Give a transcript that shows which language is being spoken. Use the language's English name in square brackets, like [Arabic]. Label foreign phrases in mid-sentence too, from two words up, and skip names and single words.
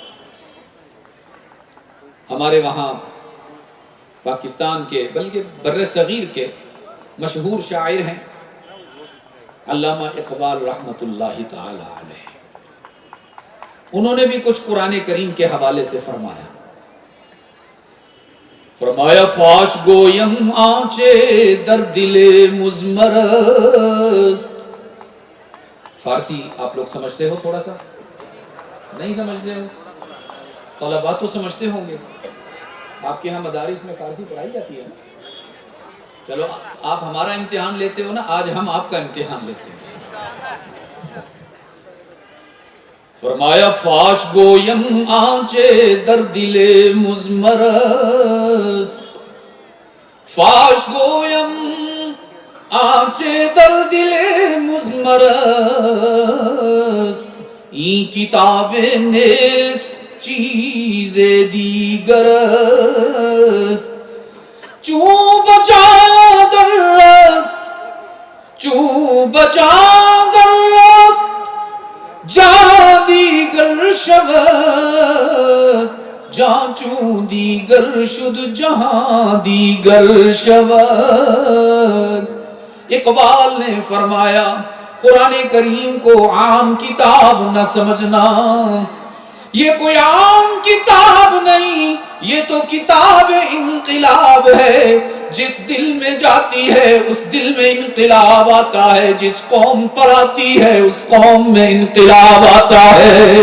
[Urdu] ہمارے وہاں پاکستان کے بلکہ بر صغیر کے مشہور شاعر ہیں علامہ اقبال [Arabic] رحمت اللہ تعالی علیہ، [Urdu] انہوں نے بھی کچھ قرآن کریم کے حوالے سے فرمایا۔ [Persian] فاش گویم آنچے در دل مزمرست۔ [Urdu] فارسی آپ لوگ سمجھتے ہو؟ تھوڑا سا نہیں سمجھتے ہو؟ طلباء تو سمجھتے ہوں گے، آپ کے ہاں مدارس میں فارسی پڑھائی جاتی ہے نا؟ چلو آپ ہمارا امتحان لیتے ہو نا، آج ہم آپ کا امتحان لیتے ہیں۔ [Persian] فرمایا فاش گویم آنچے در دل مزمرست، فاش گویم آنچے در دل مزمرست، این کتاب نیست چیز دیگرست، چون بچا در رفت، چون بچا در رفت، جہاں دیگر شود، جہاں چون دیگر شد جہاں دیگر شود۔ [Urdu] اقبال نے فرمایا قرآن کریم کو عام کتاب نہ سمجھنا، یہ کوئی عام کتاب نہیں، یہ تو کتاب انقلاب ہے۔ جس دل میں جاتی ہے اس دل میں انقلاب آتا ہے، جس قوم پر آتی ہے اس قوم میں انقلاب آتا ہے۔